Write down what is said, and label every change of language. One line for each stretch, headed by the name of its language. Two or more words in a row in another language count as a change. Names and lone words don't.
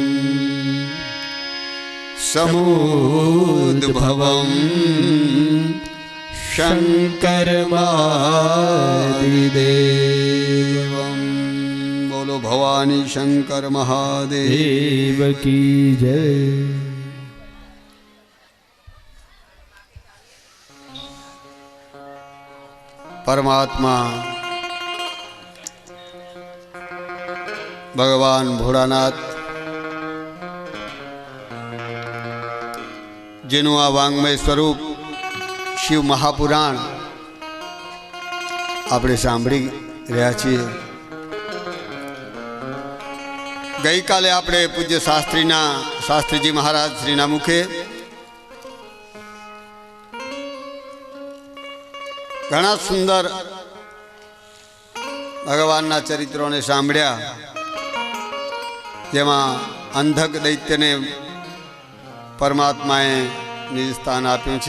Sanskrit: समुद्भवं शङ्करमादिदेवं।
Hindi: बोलो भवानी शंकर महादेव की जय।
Gujarati: પરમાત્મા ભગવાન ભોલાનાથ જેનું આ વાંગમય સ્વરૂપ શિવ મહાપુરાણ આપણે સાંભળી રહ્યા છીએ. ગઈકાલે આપણે પૂજ્ય શાસ્ત્રીજી મહારાજ શ્રીના મુખે ઘણા સુંદર ભગવાનના ચરિત્રોને સાંભળ્યા, જેમાં અંધક દૈત્યને પરમાત્માએ નિજ સ્થાન આપ્યું છે.